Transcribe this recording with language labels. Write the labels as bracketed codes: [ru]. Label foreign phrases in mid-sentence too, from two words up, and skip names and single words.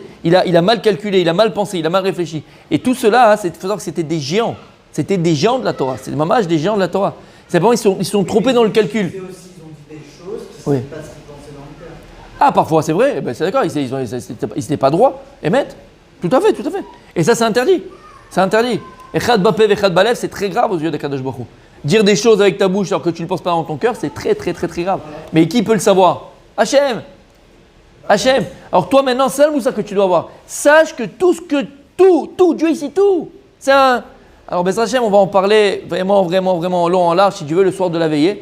[fr] Il a mal calculé, il a mal pensé, il a mal réfléchi. Et tout cela, c'est de savoir que c'était des géants. C'était des géants de la Torah. C'est mamage des géants de la Torah. C'est vraiment, ils se sont trompés dans le calcul. Ils aussi, ils ont dit des choses qui ne Oui. sont pas ce qu'ils pensaient dans le cœur. Ah, parfois, c'est vrai. Eh ben, c'est d'accord. Ils n'étaient pas droits. Émettre. Tout à fait, tout à fait. Et ça, c'est interdit. C'est interdit. [he] אחד בפה אחד בלב, [fr] c'est très grave aux yeux d' [he] הקדוש ברוך הוא. [fr] Dire des choses avec ta bouche alors que tu ne le penses pas dans ton cœur, c'est très, très, très, très grave. Mais qui peut le savoir? Hachem. Hachem. Alors toi, maintenant, c'est le ça que tu dois avoir. Sache que tout, Dieu ici, tout. C'est un... Alors, Bess Hachem, on va en parler vraiment, vraiment, vraiment en long, en large, si tu veux, le soir de la veillée.